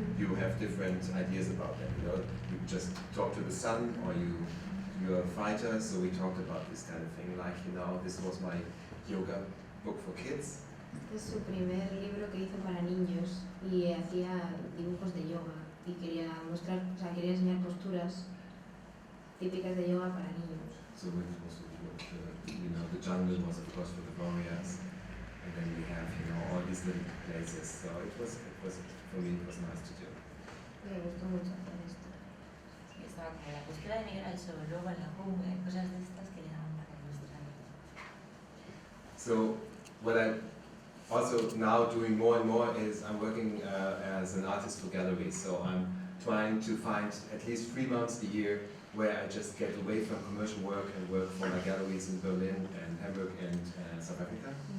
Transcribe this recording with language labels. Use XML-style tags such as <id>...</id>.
<en>You have different ideas about them, you know. You just talk to the sun, or you're a fighter, so we talked about this kind of thing, like, you know, this was my yoga book for kids.</en> <es>Este es su primer libro que hizo para niños y hacía dibujos de yoga y quería mostrar, o sea, quería enseñar posturas típicas de yoga para niños.</es> <en>So it was, you know, the jungle was of course for the warriors, and then we have, you know, all these little places. So it was for me, it was nice to do.</en> <es>Me gustó mucho hacer esto. Sí, estaba como la postura de Miguel al sol, luego en la jungla, cosas de estas que le daban para ilustrar.</es> <en>So what I'm also now doing more and more is I'm working as an artist for galleries. So I'm trying to find at least 3 months a year where I just get away from commercial work and work for my galleries in Berlin and Hamburg and South Africa.</en>